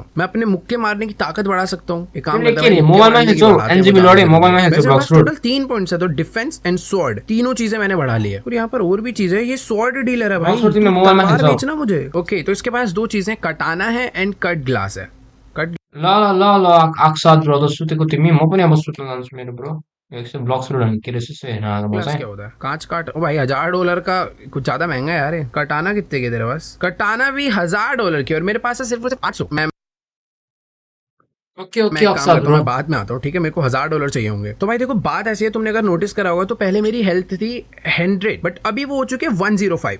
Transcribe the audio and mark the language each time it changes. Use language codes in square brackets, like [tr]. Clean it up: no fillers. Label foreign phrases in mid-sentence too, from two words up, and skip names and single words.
[hi] मैं अपने मुक्के मारने की ताकत बढ़ा सकता हूँ। एक काम करता हूँ, टोटल 3 पॉइंट्स है, तो [en] defense and sword [hi] तीनों चीजें मैंने बढ़ा ली है। और यहाँ पर और भी चीजें, ये [en] sword dealer [hi] है भाई, तलवार बेचना मुझे। ओके तो इसके पास 2 चीजें, कटाना है एंड [en] cut glass [hi] है। कट [ne] ल आक्साद ब्रो त सुतेको तिमी, म पनि अब सुत्न जान्छु मेरो ब्रो। [hi] एकसे ब्लॉक्स फ्रूट के रेसिस से ना तो क्या होता है? कांच काट, ओ भाई $1000 का कुछ ज्यादा महंगा है यार। कटाना कितने के तेरे पास? कटाना भी $1000 की, और मेरे पास है सिर्फ 500। मैं ओके मैं बाद में आता हूँ, ठीक है? मेरे को $1000 चाहिए होंगे। तो भाई देखो बात ऐसी है, तुमने अगर नोटिस करा होगा तो पहले मेरी हेल्थ थी 100, बट अभी वो हो चुके 105।